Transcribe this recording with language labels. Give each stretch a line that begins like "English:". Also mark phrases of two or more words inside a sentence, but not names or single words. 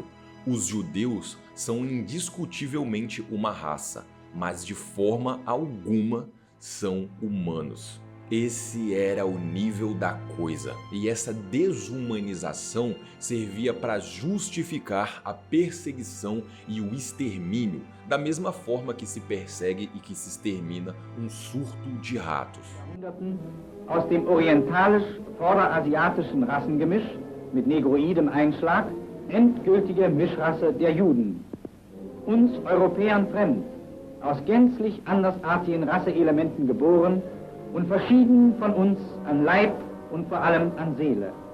Portuguese: Os judeus são indiscutivelmente uma raça, mas de forma alguma são humanos. Esse era o nível da coisa, e essa desumanização servia para justificar a perseguição e o extermínio, da mesma forma que se persegue e que se extermina um surto de ratos.
German: Aus dem orientalisch-vorderasiatischen Rassengemisch mit negroidem Einschlag endgültige Mischrasse der Juden. Uns Europäern fremd, aus gänzlich andersartigen Rasseelementen geboren und verschieden von uns an Leib und vor allem an Seele.